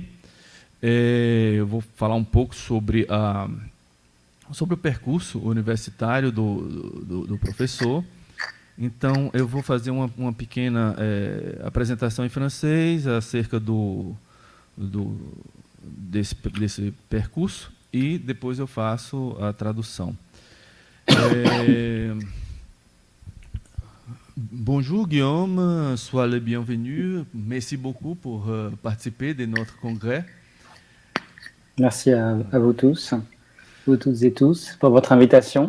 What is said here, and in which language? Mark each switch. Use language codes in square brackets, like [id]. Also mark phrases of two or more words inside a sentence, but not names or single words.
[pt] Eu vou falar um pouco sobre o percurso universitário do professor. Então, eu vou fazer uma pequena apresentação em francês acerca desse percurso e depois eu faço a tradução. [fr] Bonjour Guillaume, sois le bienvenu. Merci beaucoup pour participer de notre congrès. Merci à vous tous. Vous toutes et tous, pour votre invitation.